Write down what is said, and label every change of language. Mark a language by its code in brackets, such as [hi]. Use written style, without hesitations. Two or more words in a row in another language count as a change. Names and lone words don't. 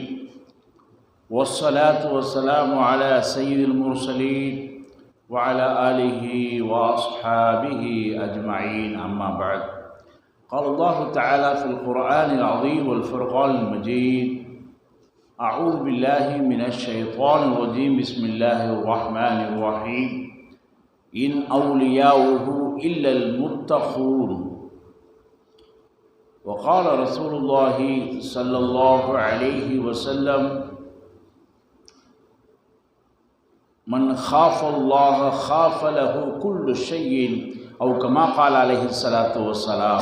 [ar] والصلاة والسلام على سيد المرسلين وعلى آله وأصحابه أجمعين. أما بعد. قال الله تعالى في القرآن العظيم والفرقان المجيد: أعوذ بالله من الشيطان الرجيم. بسم الله الرحمن الرحيم. إن أولياؤه إلا المتقون. وقال رسول الله صلى الله عليه وسلم: من خاف الله خاف له كل شيء، أو كما قال عليه الصلاة والسلام.